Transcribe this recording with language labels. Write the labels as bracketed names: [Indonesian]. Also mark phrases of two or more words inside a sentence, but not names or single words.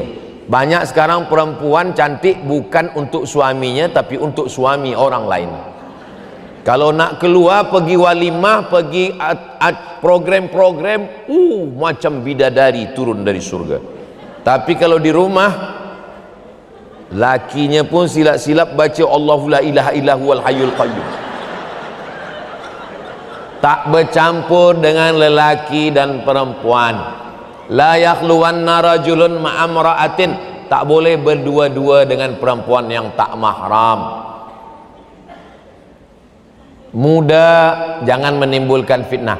[Malay] Banyak sekarang perempuan cantik bukan untuk suaminya, tapi untuk suami orang lain. Kalau nak keluar, pergi walimah, pergi program-program, macam bidadari turun dari surga. Tapi kalau di rumah, lakinya pun silap-silap baca [Arabic] الله لا إله إلا هو الحي القيوم. [Malay] Tak bercampur dengan lelaki dan perempuan. [Arabic] لا يخلون رجل بامرأة. [Malay] Tak boleh berdua-dua dengan perempuan yang tak mahram. Muda, jangan menimbulkan fitnah.